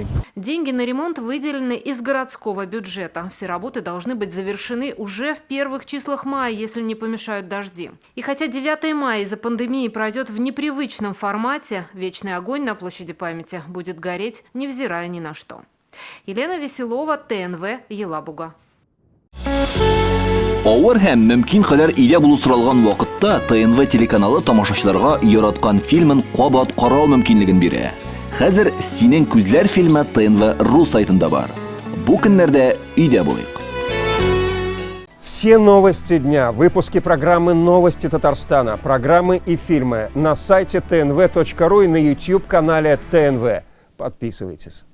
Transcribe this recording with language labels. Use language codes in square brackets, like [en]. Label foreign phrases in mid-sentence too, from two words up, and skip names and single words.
[ru] Деньги на ремонт выделены из городского бюджета. Все работы должны быть завершены уже в первых числах мая, если не помешают дожди. И хотя 9 мая из-за пандемии пройдет в непривычном формате, вечный огонь на площади памяти будет гореть, невзирая ни на что. Елена Веселова, ТНВ, Елабуга. [tt] Авыр һәм мөмкин кадәр илә булу соралган вакытта ТНВ телеканалы тамашачыларга яраткан фильмын кабат карау мөмкинлеген бирә. Хәзер "Синең күзләр" фильмы ТНВ.ру сайтында бар. Бу көннәрдә өйдә булыйк. [ru] Все новости дня, выпуски программы «Новости Татарстана», программы и фильмы на сайте tnv.ru и на YouTube-канале ТНВ. Подписывайтесь.